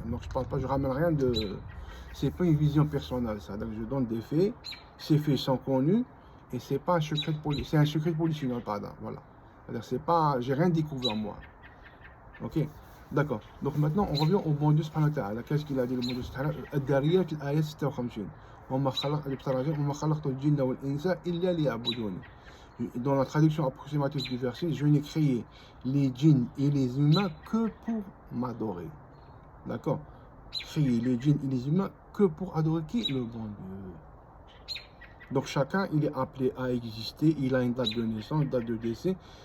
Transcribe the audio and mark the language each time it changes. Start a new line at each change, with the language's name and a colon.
French: Donc je parle pas, je ramène rien de... C'est pas une vision personnelle, ça. Donc je donne des faits, ces faits sont connus et c'est pas un secret de police, c'est un secret de polichinelle, pardon, voilà. C'est-à-dire c'est pas, j'ai rien découvert moi. Ok, d'accord. Donc maintenant on revient au bon Dieu
Arabic: subhanahu wa ta'ala.
French: Qu'est-ce qu'il a dit le bon Dieu subhanahu wa ta'ala? Ad-Dariyat al-ayat 56.
Arabic: وما خلقت الجن والإنس إلا ليعبدون.
French: Dans la traduction approximative du verset, je n'ai créé les djinns et les humains que pour m'adorer. D'accord? Créer les djinns et les humains que pour adorer qui? Le bon Dieu. Donc chacun, il est appelé à exister, il a une date de naissance, une date de décès.